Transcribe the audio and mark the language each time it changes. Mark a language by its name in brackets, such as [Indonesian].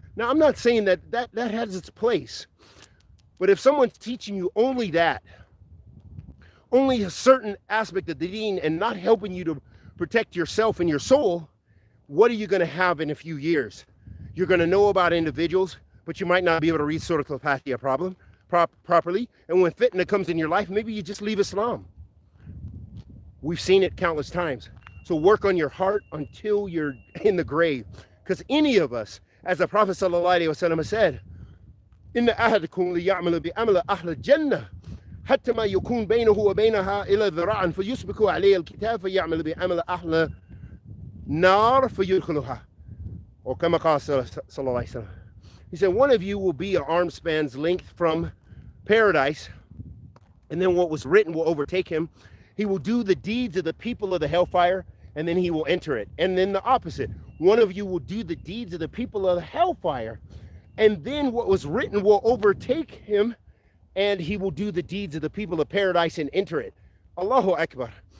[English] Now, I'm not saying that has its place, but if someone's teaching you only that, only a certain aspect of the deen and not helping you to protect yourself and your soul, what are you going to have in a few years? You're going to know about individuals, but you might not be able to read Surah Al-Fatiha properly. And when fitna comes in your life, maybe you just leave Islam. We've seen it countless times. So work on your heart until you're in the grave. Because any of us, as the Prophet ﷺ said, [Arabic] إِنَّ أَحَدَكُمْ لِيَعْمَلُ بِعَمَلِ أَهْلِ الْجَنَّةِ حتى ما يكون بينه وبينها إلى ذراع فيسبق عليه الكتاب فيعمل بعمل أهل النار فيدخلها. [English] Or [Arabic] كما قال صلى الله عليه وسلم. [English] He said, one of you will be an arm span's length from paradise, and then what was written will overtake him. He will do the deeds of the people of the hellfire, and then he will enter it. And then the opposite. One of you will do the deeds of the people of the hellfire, and then what was written will overtake him, and he will do the deeds of the people of paradise and enter it. Allahu Akbar.